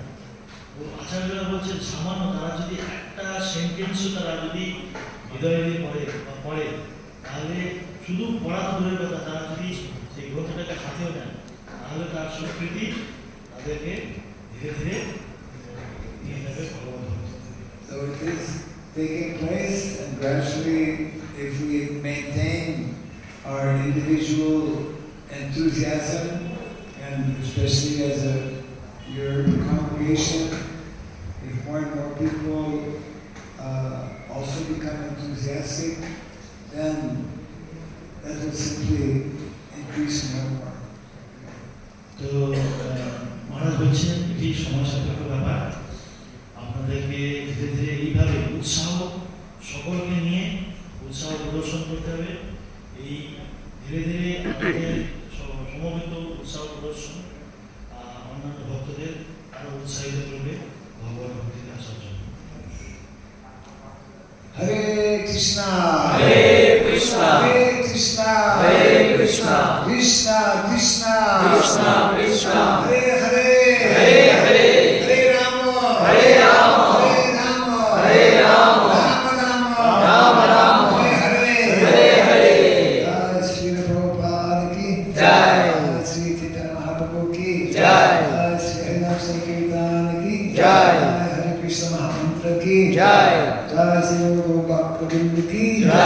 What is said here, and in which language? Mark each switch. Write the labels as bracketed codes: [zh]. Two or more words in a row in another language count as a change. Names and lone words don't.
[bn] ও আচার্যরা বলছেন সামান্য তারা যদি একটা সেন্টেন্সও তারা যদি হৃদয়ে পড়ে তাহলে শুধু পড়া তো দূরের কথা, তারা যদি সেই গ্রন্থটাকে হাতেও নেন তাহলে তার স্বীকৃতি তাদেরকে ধীরে ধীরে নিয়ে যাবে ভগবান। [en] So it is taking place, and gradually, if we maintain our individual enthusiasm, and especially as your congregation, if more and more people also become enthusiastic, then that will simply increase more and more. [bn] তো মহারাজ বলছেন এটি সময় সাপেক্ষ ব্যাপার, আপনাদেরকে ধীরে ধীরে এইভাবে উৎসাহ সকলকে প্রদর্শন করতে হবে। এই ধীরে ধীরে আমাদের সমবেত উৎসাহ প্রদর্শন অন্যান্য ভক্তদের আরো উৎসাহিত করবে ভগবান ভক্তিতে আসার জন্য। [sa] হরে কৃষ্ণ Hare Krishna, হরে কৃষ্ণ Hare Krishna, কৃষ্ণ কৃষ্ণ Krishna Krishna, হরে হরে Hare Hare, হরে রাম Hare Rama, হরে রাম Hare Rama, রাম Rama Rama, হরে হরে Hare Hare, [bn] জয় শ্রী প্রভুপাদ কি জয়। শ্রী চৈতন্য মহাপ্রভু কি জয়। শ্রী হরিনাম সংকীর্তন কি জয়। হরে কৃষ্ণ মহামন্ত্র কি জয়। জয় শ্রী গৌর গোবিন্দ কি